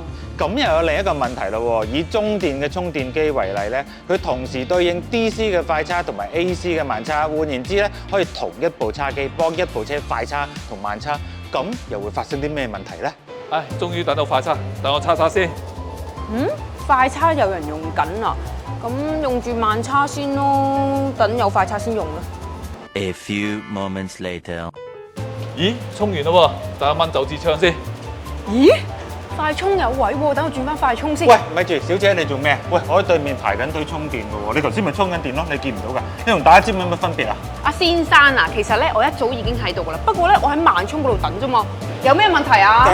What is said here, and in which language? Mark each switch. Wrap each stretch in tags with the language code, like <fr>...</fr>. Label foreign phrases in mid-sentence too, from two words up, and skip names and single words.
<yue>咁又有另一個問題咯喎，以中電嘅充電機為例咧，佢同時對應 DC 嘅快叉同埋 AC 嘅慢叉，換言之咧，可以同一部叉機幫一部車快叉同慢叉，咁又會發生啲咩問題呢？唉，終於等到快餐，等我叉叉先。快叉有人用緊啊，咁用住慢叉先咯，等有快叉先用啦。</yue> <en>A few moments later.</en> <yue>咦，沖完啦喎，等一蚊走支槍先。咦？快充有位喎，等我轉翻快充先。喂，咪住，小姐你做咩？喂，我喺對面排緊隊充電嘅喎，你頭先咪充緊電咯，你見唔到㗎？你同打尖有乜分別啊？阿先生啊，其實咧我一早已經喺度噶啦，不過咧我喺慢充嗰度等啫嘛，有咩問題啊？</yue>